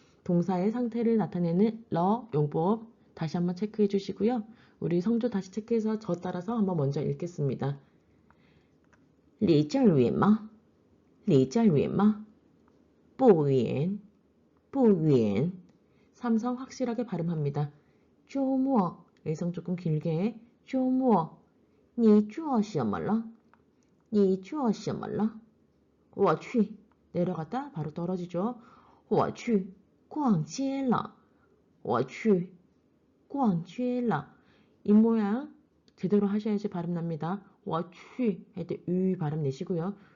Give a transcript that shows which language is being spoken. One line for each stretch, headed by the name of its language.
Korean: 동사의 상태를 나타내는 러 용법 다시 한번 체크해 주시고요. 우리 성조 다시 체크해서 저 따라서 한번 먼저 읽겠습니다.
Chinese: 离这儿远吗?离这儿远吗?不远,不远.
Korean: 삼성 확실하게 발음합니다. 周末 의성 조금 길게
Chinese: 周末你做什么了? 你做什么了? 我去
Korean: 내려갔다 바로 떨어지죠.
Chinese: 我去逛街了.我去逛街了.
Korean: 입모양 제대로 하셔야지 발음 납니다.
Chinese: 我去
Korean: 할 때 유 발음 내시고요.